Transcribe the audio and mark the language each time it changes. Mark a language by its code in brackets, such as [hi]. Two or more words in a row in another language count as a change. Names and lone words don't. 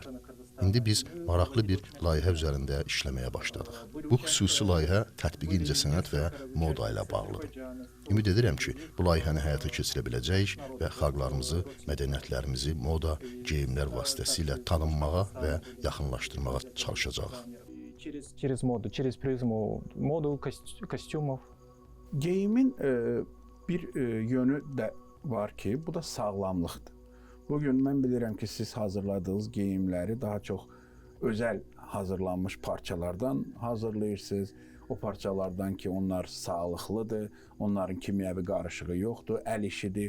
[az] İndi biz maraqlı bir layihə üzərində işləməyə başladıq. Bu xüsusi layihə tətbiqi incəsənət və moda ilə bağlıdır. Ümid edirəm ki, bu layihəni həyata keçirə biləcəyik və xalqlarımızı, mədəniyyətlərimizi moda, geyimlər vasitəsilə tanınmağa və yaxınlaşdırmağa çalışacağıq. [ru] Через моду, через призму моду, костюмов. [az] Geyimin bir yönü də var ki, bu da sağlamlıqdır. Bugün mən bilirəm ki, siz hazırladığınız geyimləri daha çox özəl hazırlanmış parçalardan hazırlayırsınız. O parçalardan ki, onlar sağlıqlıdır, onların kimyəvi qarışığı yoxdur, əl işidir.